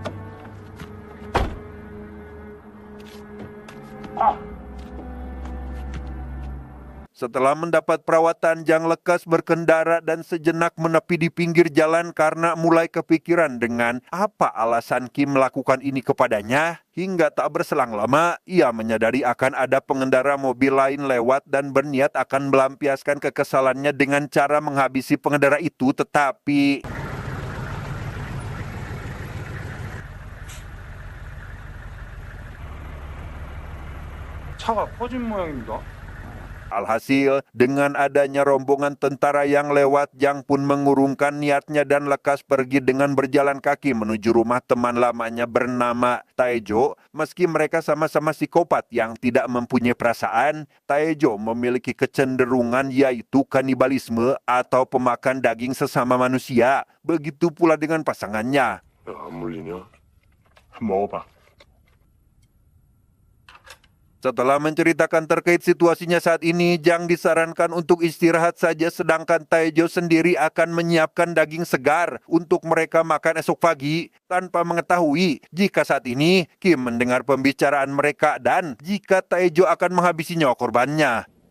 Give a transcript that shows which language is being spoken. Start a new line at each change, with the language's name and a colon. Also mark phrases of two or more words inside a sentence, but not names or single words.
Indonesian: Setelah mendapat perawatan, Jang lekas berkendara dan sejenak menepi di pinggir jalan karena mulai kepikiran dengan apa alasan Kim melakukan ini kepadanya. Hingga tak berselang lama, ia menyadari akan ada pengendara mobil lain lewat dan berniat akan melampiaskan kekesalannya dengan cara menghabisi pengendara itu, tetapi
Korean: 차가 퍼진 모양입니다.
Indonesian: alhasil, dengan adanya rombongan tentara yang lewat, Jang pun mengurungkan niatnya dan lekas pergi dengan berjalan kaki menuju rumah teman lamanya bernama Taejo. Meski mereka sama-sama psikopat yang tidak mempunyai perasaan, Taejo memiliki kecenderungan yaitu kanibalisme atau pemakan daging sesama manusia. Begitu pula dengan pasangannya.
Korean: 야, 안 물리냐? 먹어봐.
Indonesian: Setelah menceritakan terkait situasinya saat ini, Jang disarankan untuk istirahat saja sedangkan Taejo sendiri akan menyiapkan daging segar untuk mereka makan esok pagi. Tanpa mengetahui jika saat ini Kim mendengar pembicaraan mereka dan jika Taejo akan menghabisi nyawa korbannya.